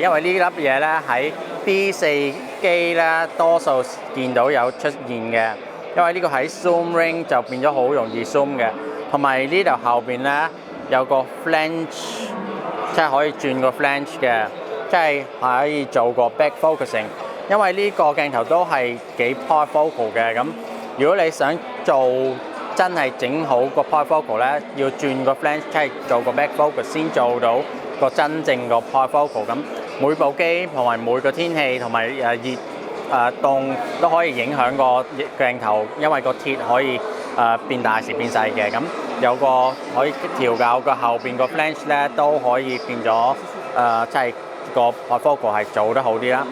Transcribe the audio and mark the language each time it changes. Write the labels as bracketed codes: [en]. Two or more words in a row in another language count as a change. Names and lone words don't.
[yue] 因為呢粒嘢咧喺 D4 機咧多數見到有出現嘅，因為呢個喺 [en] zoom ring [yue] 就變咗好容易 zoom 嘅，同埋呢度後邊咧有個 flange， 即係可以轉個 flange 嘅，即係可以做個 [en] back focusing， [yue] 因為呢個鏡頭都係幾 portfocal 嘅，咁如果你想做真係整好個 portfocal 咧，要轉個 flange， 即係做個 [en] back focus [yue] 先做到個真正個 portfocal。咁每部機同埋每個天氣同埋熱凍都可以影響個鏡頭，因為個鐵可以變大時變細嘅。咁有個可以調校個後邊個 flange 咧，都可以變咗即係個 portfocal 係做得好啲啦。